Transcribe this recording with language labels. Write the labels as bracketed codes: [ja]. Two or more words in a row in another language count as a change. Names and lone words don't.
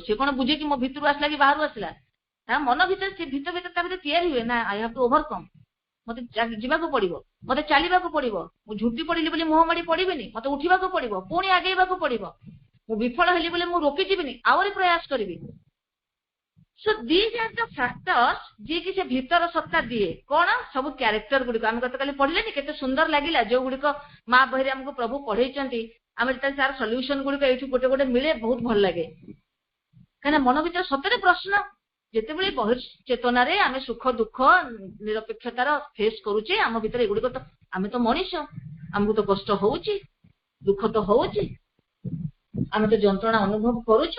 [or] ସେ କଣ ବୁଝେ କି ମୋ ଭିତରୁ ଆସିଲା କି ବାହାରୁ ଆସିଲା, ତା ମନ ଭିତରେ, ସେ ଭିତରେ ତା ଭିତରେ ତିଆରି ହୁଏ ନା। [en] I have to overcome, [or] ମତେ ଯିବାକୁ ପଡିବ, ମତେ ଚାଲିବାକୁ ପଡିବ, ମୁଁ ଝୁଟି ପଡିଲି ବୋଲି ମୁହଁ ମାଡି ପଡିବିନି, ମତେ ଉଠିବାକୁ ପଡିବ, ପୁଣି ଆଗେଇବାକୁ ପଡିବ, ମୁଁ ବିଫଳ ହେଲି ବୋଲି ମୁଁ ରୋକିଯିବିନି, ଆହୁରି ପ୍ରୟାସ କରିବି। [en] So these are the factors [or] ଯିଏକି ସେ ଭିତର ସତ୍ତା ଦିଏ। କଣ ସବୁ କ୍ୟାରେକ୍ଟର ଗୁଡିକ ଆମେ ଗତକାଲି ପଢିଲେନି, କେତେ ସୁନ୍ଦର ଲାଗିଲା ଯୋଉ ଗୁଡିକ ମା ବହିରେ ଆମକୁ ପ୍ରଭୁ ପଢେଇଛନ୍ତି। ଆମେ ଯେତେବେଳେ ତାର ସଲ୍ୟୁସନ ଗୁଡିକ ଏଇଠୁ ଗୋଟେ ଗୋଟେ ମିଳେ, ବହୁତ ଭଲ ଲାଗେ। କାହିଁକିନା ମନ ଭିତରେ ସତରେ ପ୍ରଶ୍ନ, ଯେତେବେଳେ ବହିର୍ଚେତନାରେ ଆମେ ସୁଖ ଦୁଃଖ ନିରପେକ୍ଷତାର ଫେସ୍ କରୁଛେ, ଆମ ଭିତରେ ଏଗୁଡିକ ତ, ଆମେ ତ ମଣିଷ, ଆମକୁ ତ କଷ୍ଟ ହଉଛି, ଦୁଃଖ ତ ହଉଛି, ଆମେ ତ ଯନ୍ତ୍ରଣା ଅନୁଭବ କରୁଛୁ।